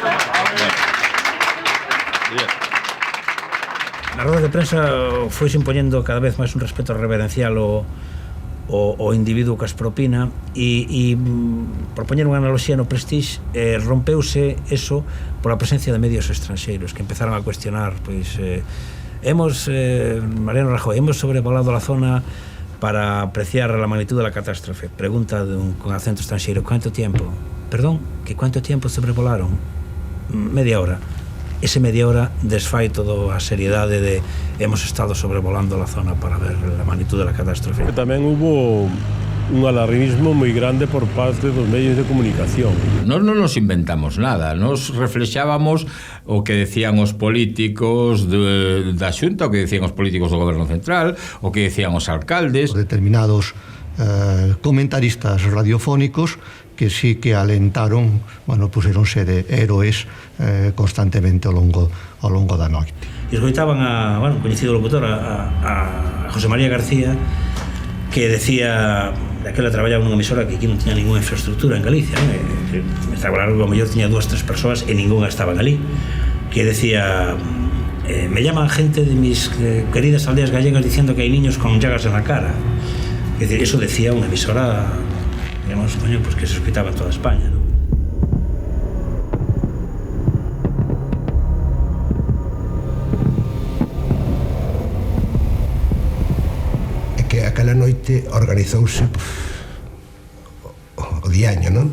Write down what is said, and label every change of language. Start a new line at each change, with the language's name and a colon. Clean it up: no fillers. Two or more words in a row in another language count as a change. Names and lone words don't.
Galician: Na roda de prensa foise impoñendo cada vez máis un respeto reverencial ao individuo que as propina e por poñer unha analogía no Prestige, rompeuse eso pola presencia de medios estranxeiros que empezaron a cuestionar, pois Mariano Rajoy,
Spanish: hemos sobrevolado la zona para apreciar la magnitud de la catástrofe. Pregunta con acento extranjero, ¿cuánto tiempo? Perdón, ¿que cuánto tiempo sobrevolaron? Media hora.
Galician: Ese media hora desfai toda a seriedade de
Spanish: hemos estado sobrevolando la zona para ver la magnitud de la catástrofe.
Galician: Tamén hubo un alarmismo moi grande por parte dos medios de comunicación. Nós non nos inventamos nada, nos reflexábamos o que decían os políticos da Xunta, o que decían os políticos do Goberno Central, o que decían os alcaldes. Determinados comentaristas radiofónicos que sí que alentaron, puseron ser héroes constantemente ao longo da noite. E escoitaban un coñecido locutor, a José María García, que decía, daquela traballaba nunha emisora que aquí non tiña ninguna infraestructura en Galicia, me estaba claro que a mellor tiña 2 ou 3 persoas e ninguna estaban ali, que decía,
Spanish: me llaman gente de mis queridas aldeas gallegas diciendo que hai niños con llagas en la cara. Es decir, eso decía
Galician: unha emisora,
Spanish: digamos, pues que se escuitaba en toda España, ¿no?
Galician: Aquela noite organizouse o diaño, non?